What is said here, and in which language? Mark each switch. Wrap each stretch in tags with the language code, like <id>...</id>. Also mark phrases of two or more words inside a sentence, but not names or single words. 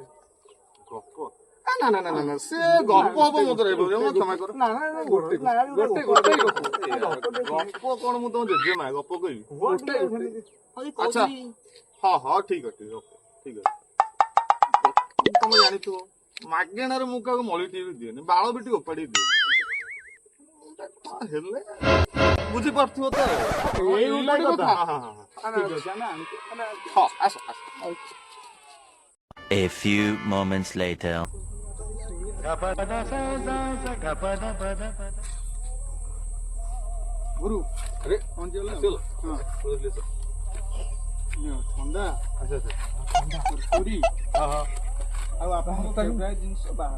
<or>ଗପ ନା ନା ନା ନା ସେ ଗପ ହବ ମତେ କ୍ଷମା କର ନା ନା ଗୋଟେ ଗପ କଣ ମୁଁ ତମ ଜେଜେମା ଗପ କହିବି ଆଚ୍ଛା ହଁ ହଁ ଠିକ ଅଛି ଠିକ ଅଛି ତମେ ଜାଣିଥିବ ମାଗେଣାରେ ମୁଁ କାହାକୁ ମଳିଟିଏ ବି ଦିଏନି ବାଳ ବି ଟିକେ ଓପାଡ଼ି ଦିଏ ହେଲେ ବୁଝିପାରୁଥିବ ତ ଏଇ କଥା ଆସ</or> <en>A few moments later.</en> <or>ଗୁରୁ ଆରେ ଥଣ୍ଡା ପୁରୀ ଆଉ ଆପଣଙ୍କ ପ୍ରାୟ ଜିନିଷ ବାହାର</or>